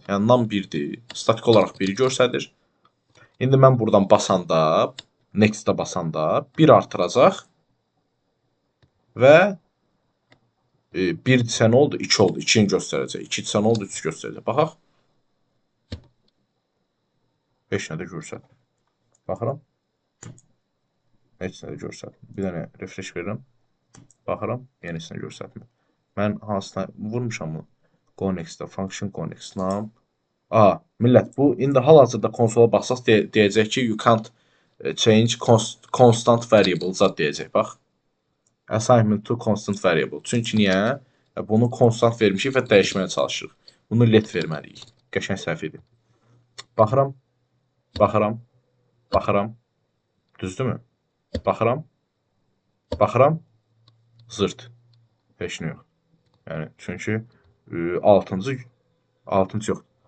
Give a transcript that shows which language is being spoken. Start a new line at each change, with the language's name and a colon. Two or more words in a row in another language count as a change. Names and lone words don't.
Azerbaijani: Yəni num 1-dir, statik olaraq 1-i göstərir. İndi mən buradan basanda, next-də basanda 1 artıracaq və 1 sən oldu, 2 oldu, 2-ni göstərəcək. 2 sən oldu, 3 göstərəcək. Baxaq. 5 nədə görsət. Baxıram. Heç nədə görsət. Bir dənə refresh verirəm. Baxıram, yenisini görsətmir. Mən hansına vurmuşam bunu? Go next-də,
English: function go next.
Azerbaijani: Nam. Millət, bu indi hal-hazırda konsola baxsaq deyəcək ki,
English: you can't change constant variable
Azerbaijani: zad deyəcək. Bax.
English: Assignment to constant variable.
Azerbaijani: Çünki niyə? Bunu konstant vermişik və dəyişməyə çalışırıq. Bunu let verməliyik. Qəşəng səhv idi. Baxıram. Baxıram. Baxıram. Düzdürmü? Baxıram. Baxıram. Zırt. Heç nə yox. Yəni, çünki 6-cı yox.